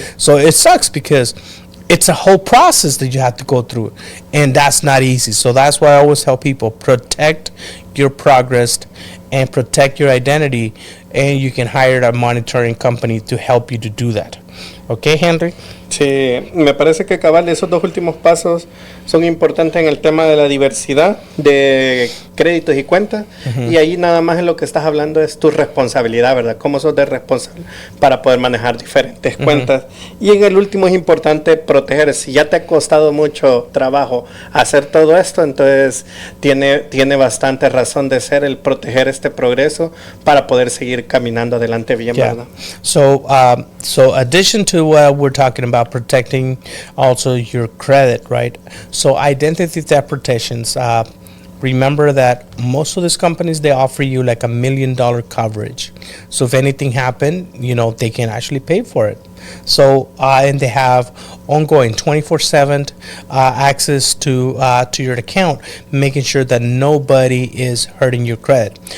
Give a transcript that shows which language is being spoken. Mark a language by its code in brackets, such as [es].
[en] So it sucks because it's a whole process that you have to go through, and that's not easy. So that's why I always tell people, protect your progress and protect your identity, and you can hire a monitoring company to help you to do that. Okay, Henry? [es] Sí, me parece que cabal esos 2 últimos pasos son importantes en el tema de la diversidad de créditos y cuentas, y ahí nada más en lo que estás hablando es tu responsabilidad, ¿verdad? Cómo sos de responsable para poder manejar diferentes cuentas. Y en el último es importante proteger. Si ya te ha costado mucho trabajo hacer todo esto, entonces tiene bastante razón de ser el proteger este progreso para poder seguir caminando adelante bien, ¿verdad? [en] So addition to what we're talking about, protecting also your credit, right? So identity theft protections, remember that most of these companies, they offer you like $1 million coverage. So if anything happened, they can actually pay for it. So and they have ongoing 24/7 access to your account, making sure that nobody is hurting your credit.